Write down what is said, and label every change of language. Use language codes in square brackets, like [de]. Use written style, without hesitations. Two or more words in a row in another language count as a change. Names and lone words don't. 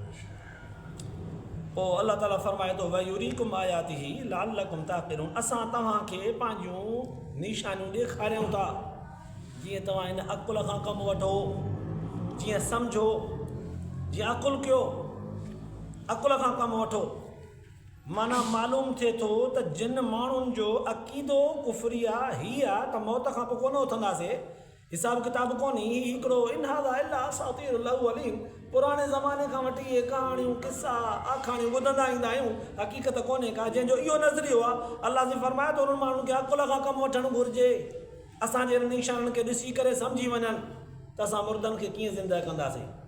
[sd] पोइ अल्लाह ताला फरमाए थो [ar] ويريكم آياته لعلكم تعقلون, [sd] असां तव्हांखे पंहिंजूं निशानियूं ॾेखारियूं था जीअं तव्हां हिन अकुल खां कमु वठो, जीअं सम्झो, जीअं अकुल कयो, अकुल खां कमु वठो। माना मालूम थिए थो त जिन माण्हुनि जो अक़ीदो कुफरिया हीअ आहे त मौत खां पोइ कोन उथंदासीं, हिसाब किताब कोन्हे, हिकिड़ो [ar] إن هذا إلا أساطير الأولين, [sd] पुराणे ज़माने खां वठी इहे कहाणियूं किसा आखाणियूं ॿुधंदा ईंदा आहियूं, हक़ीक़त कोन्हे का। जंहिंजो इहो नज़रियो आहे, अल्लाह जी फरमाए थो उन्हनि माण्हुनि खे अकुल खां कमु वठणु घुरिजे, असांजे निशाननि खे ॾिसी करे सम्झी वञनि त असां मुर्दनि खे कीअं ज़िंदा कंदासीं।